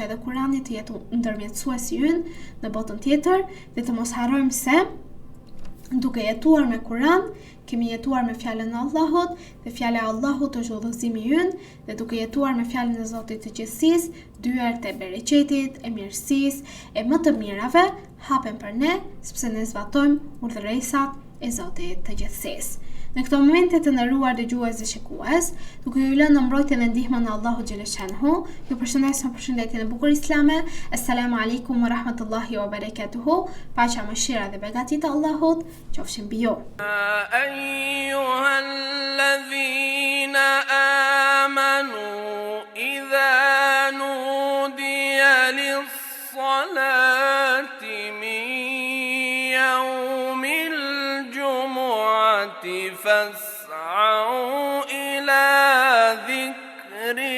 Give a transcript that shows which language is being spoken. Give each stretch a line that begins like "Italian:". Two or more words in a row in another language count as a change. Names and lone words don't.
Albanian: edhe Kur'ani të jetë ndërmjetësuesi ynë në botën tjetër dhe të mos harrojmë se duke jetuar me Kur'an, kemi jetuar me fjalën e Allahut dhe fjala e Allahut është udhëzimi ynë dhe duke jetuar me fjalën e Zotit të gjithësisë, dyert e bereqetit, e mirësisë, e më të mirave hapen për ne, sepse ne zbatojmë urdhëresat e Zotit të gjithësisë. Në këto momente të nderuar dëgjues dhe shikues, duke ju lënë në mbrojtjen dhe ndihmën e Allahut xhaleshanhu, ju përshëndes me përshëndetjen e bukur islame.
Arabic: السلام عليكم ورحمة الله وبركاته.
Albanian: Paqja, mëshira dhe begati të Allahut qofshin mbi ju.
Arabic: أيها الذين آمنوا إذا نودي للصلاة من يوم الجمعة فاسعوا إلى ذكر